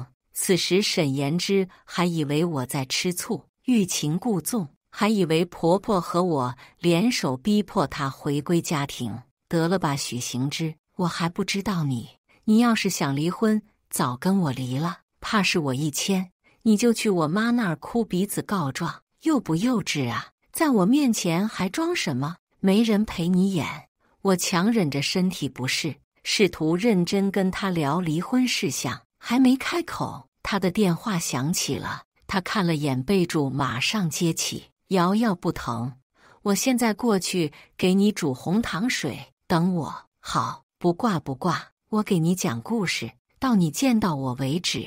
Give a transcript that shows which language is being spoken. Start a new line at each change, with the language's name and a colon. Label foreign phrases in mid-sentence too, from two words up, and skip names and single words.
Chinese: 此時沈妍之還以為我在吃醋，欲擒故縱，還以為婆婆和我聯手逼迫她回歸家庭。得了吧，許行之，我還不知道你要是想離婚，早跟我離了。怕是我一簽，你就去我媽那兒哭鼻子告狀，幼不幼稚啊？在我面前還裝什麼？ 沒人陪你演。我強忍着身體不適，試圖認真跟他聊離婚事項，還沒開口，他的電話響起了。他看了眼備註，馬上接起：“瑤瑤不疼，我現在過去給你煮紅糖水，等我。”“好，不掛，我給你講故事，到你見到我為止。”